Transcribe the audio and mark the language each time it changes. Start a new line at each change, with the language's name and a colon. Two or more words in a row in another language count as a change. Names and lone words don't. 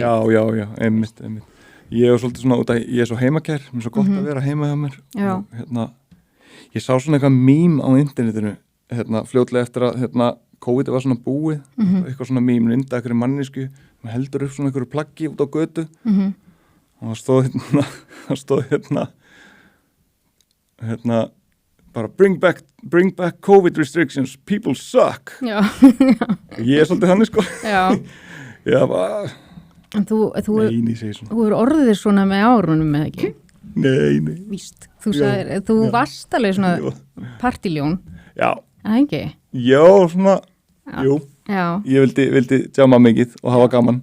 Icelandic: einmitt ég er svolítið svona út að ég er svo heimakær mér er svo gott að vera heima hjá mér og, ég sá svona eitthvað mím á internetinu fljótlega eftir að COVID var svona búið eitthvað svona mím ynda einhverju mannísku maður heldur upp svona einhverju plaggi út á götu og það stóð bara
English: bring back COVID restrictions, people suck
Icelandic: ég er svolítið þannig sko en þú er orðið svona með árunum með ekki? Nei víst, þú varst alveg svona partíljón ekki? Já, svona ég vildi djama mikið og hafa gaman